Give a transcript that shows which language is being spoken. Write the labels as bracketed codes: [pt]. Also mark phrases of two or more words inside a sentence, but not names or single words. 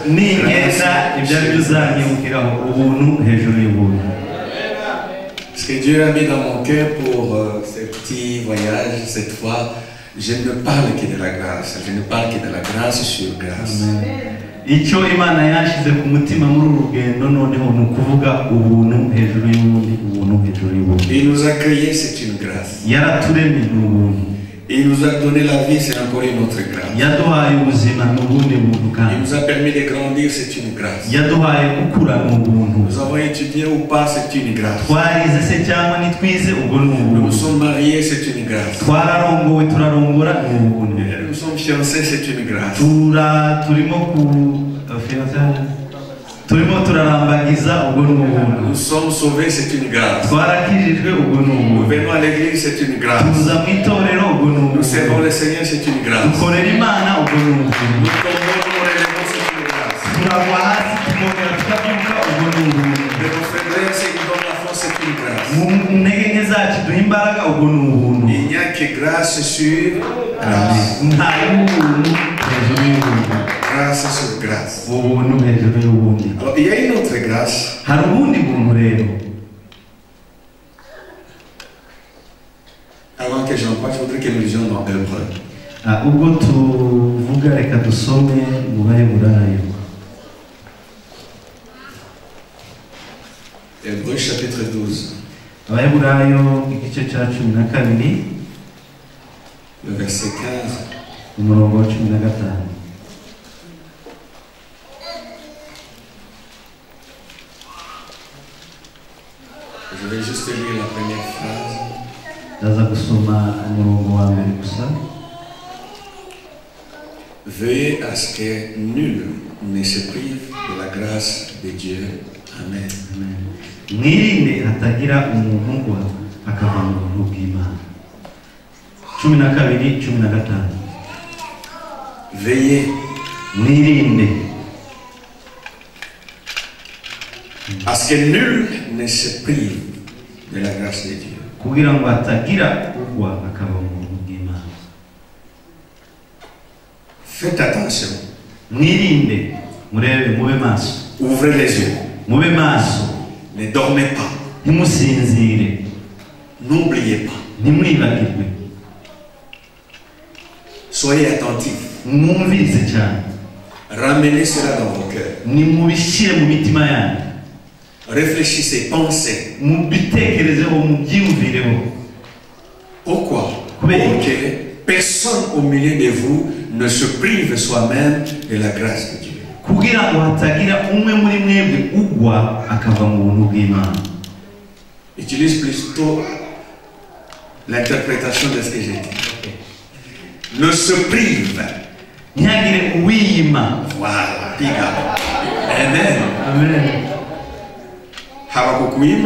[rw] Nigenda ibyo ari byo uzanyibukiraho, ubuntu hejuru y'ubuntu. [fr] Ce que Dieu a mis dans mon cœur pour ce petit voyage, cette fois, je ne parle que de la grâce. Je ne parle que de la grâce sur grâce. [rw] Icyo Imana yashyize ku mutima muri uru rugendo noneho ni ukuvuga ubuntu hejuru y'ubundi, ubuntu hejuru y'ubundi. [fr] Il nous a créés, c'est une grâce. [rw] Yaraturemye ni ubuntu, [fr] Il nous a donné la vie, c'est encore une autre grâce. [rw] yaduhaye ubuzima ni ubundi buntu [fr] Il [rw] kandi, [fr] nous a permis de grandir, c'est une grâce. [rw] yaduhaye gukura ni ubuntu. [fr] Nous avons étudié ou pas, c'est une grâce. [rw] Twarize se cyangwa ntitwize, ubwo ni [fr] Nous nous [rw] ubuntu. [fr] sommes mariés, c'est une grâce. [rw] Twararongowe turarongora ni ubuntu. [fr] Nous sommes fiancés, c'est une grâce. [rw] turimo turarambagiza, ubwo ni ubuntu. [fr] Nous sommes sauvés, c'est une grâce. [rw] Twarakijijwe, ubwo ni [fr] Nous [rw] ubuntu. [fr] venons à l'église, c'est une grâce. [rw] Tuza mu itorero, ubwo ni [fr] Nous servons [rw] ubuntu. [fr] le Seigneur, c'est une grâce. [rw] Dukorera Imana, ubwo ni ubuntu. [fr] Nous tombons, nous relevons, c'est une grâce. [rw] Turagwa hasi tukongera tukabyuka, ubwo ni ubuntu. [fr] De nos faiblesses, il nous donne la force, c'est une grâce. [rw] Mu ntege nke zacu duha imbaraga, ubwo ni ubuntu. [fr] Il n'y a que grâce sur grâce. [rw] Nta y'ubuntu hejuru y'ubuntu, [fr] Grâce sur grâce. [rw] ubuntu hejuru y'ubundi. [fr] Alors, il y a une autre grâce. [rw] Hari ubundi buntu rero. [fr] Avant que j'en parle, je voudrais que nous lisions dans Hébreux. [rw] Ubwo tuvuga reka dusome mu Baheburayo. [fr] Hébreux chapitre 12, [rw] Abaheburayo igice cya 12, [fr] le verset 15. [rw] umurongo wa 15. [fr] Je vais juste lire la première phrase. [rw] Ndaza gusoma umurongo wa mbere gusa. [fr] Veuillez à ce que nul ne se prive de la grâce de Dieu. Amen. [rw] Mwirinde hatagira umuntu ngo akava mu buntu bw'Imana. 12, 15. [fr] Veillez [rw] Mwirinde [fr] à ce que nul ne se prive de la grâce de Dieu. [rw] kugira ngo hatagira ugwa akava mu buntu bw'Imana. [fr] Faites attention. [rw] Mwirinde, murebe, mube maso, [fr] Ouvrez les yeux. [rw] mube maso, [fr] Ne dormez pas. [rw] ntimusinzire, [fr] N'oubliez pas. [rw] ntimwibagirwe, [fr] Soyez attentifs. [rw] mwumvise cyane, [fr] Ramenez cela dans vos cœurs. [rw] nimubishyire mu mitima yanyu, [fr] Réfléchissez, pensez. [rw] mubitekerezeho, mubyiyumvireho. [fr] Pourquoi? Pour Oui. que personne au milieu de vous ne se prive soi-même de la grâce de Dieu. [rw] Kugira ngo hatagira umwe muri mwebwe ugwa akava mu buntu bw'Imana. [fr] Utilise plutôt l'interprétation de ce que j'ai dit. Ne se prive. [rw] ntihagire uwiyima. [fr] Voilà, [sw] piga. Amen. Amen. Hawakukuima,